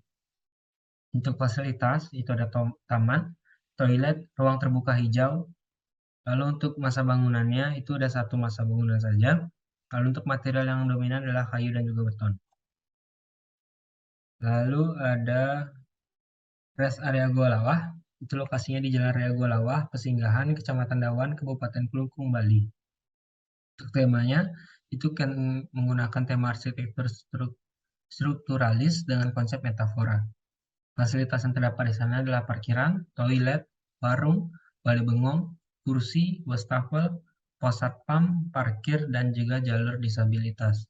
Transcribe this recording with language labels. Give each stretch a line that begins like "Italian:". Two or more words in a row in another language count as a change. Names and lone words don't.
Indonesian: Untuk fasilitas itu ada taman, toilet, ruang terbuka hijau. Lalu untuk masa bangunannya itu ada 1 masa bangunan saja. Lalu untuk material yang dominan adalah kayu dan juga beton. Lalu ada
English: rest area
Indonesian: Goa Lawah, itu lokasinya di Jalan Raya Goa Lawah, Pesinggahan, Kecamatan Dawan, Kabupaten Kelungkung, Bali. Untuk temanya, itu kan menggunakan tema arsitektur strukturalis dengan konsep metafora. Fasilitas yang terdapat di sana adalah parkiran, toilet, warung, balai bengong, kursi, wastafel, pos satpam, parkir, dan juga jalur disabilitas.